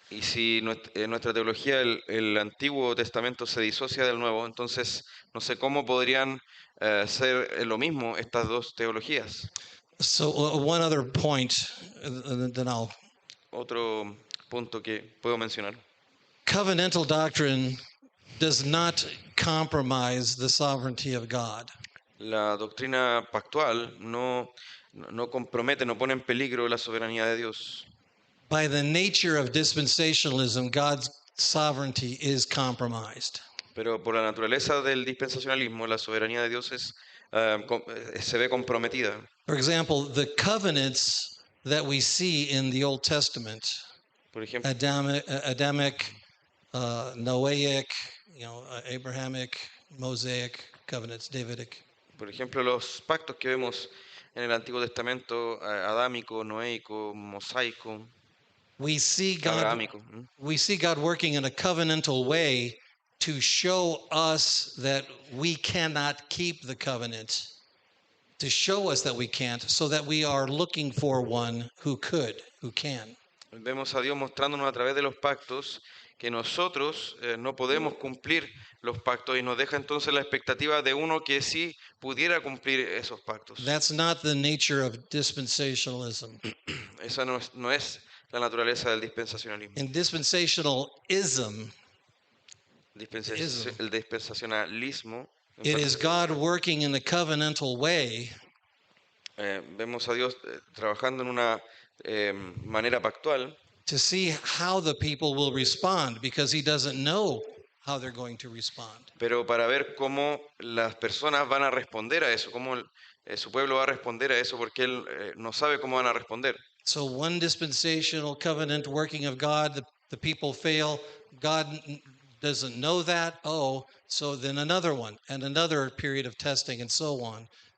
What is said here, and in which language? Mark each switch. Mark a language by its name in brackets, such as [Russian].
[Spanish] y si en nuestra teología el Antiguo Testamento se disocia del Nuevo, entonces no sé cómo podrían ser lo mismo estas dos teologías. [English] So one other point, then I'll. [Spanish] Otro punto que puedo mencionar. [English] Covenantal doctrine does not compromise the sovereignty of God. [Spanish] La doctrina pactual no compromete, no pone en peligro la soberanía de Dios. [English] By the nature of dispensationalism, God's sovereignty is compromised. [Spanish] Pero por la naturaleza del dispensacionalismo, la soberanía de Dios se ve comprometida. [English] For example, the covenants that we see in the Old Testament, [Spanish] Por ejemplo, [English] Adamic, Noahic, Abrahamic, Mosaic covenants, Davidic. [Spanish] por ejemplo, los pactos que vemos en el Antiguo Testamento adámico, noéico, mosaico, [English] We see [Spanish] abrahámico. [English] God working in a covenantal way to show us that we cannot keep the covenant, to show us that we can't, so that we are looking for one who could, who can. [Spanish] Vemos a Dios mostrándonos a través de los pactos que nosotros no podemos cumplir los pactos y nos deja entonces la expectativa de uno que sí pudiera cumplir esos pactos. [English] That's not the nature of dispensationalism. [Spanish] Esa no es la naturaleza del dispensacionalismo. [English] In dispensationalism, [Spanish] El dispensacionalismo, [English] it is God working in a covenantal way [Spanish] vemos a Dios trabajando en una manera pactual [English] to see how the people will respond, because he doesn't know how they're going to respond. [Spanish] pero para ver cómo las personas van a responder a eso, cómo su pueblo va a responder a eso, porque él no sabe cómo van a responder. [English] So one dispensational covenant working of God, the people fail. God doesn't know that. Oh, so then another one and another period of testing and so on.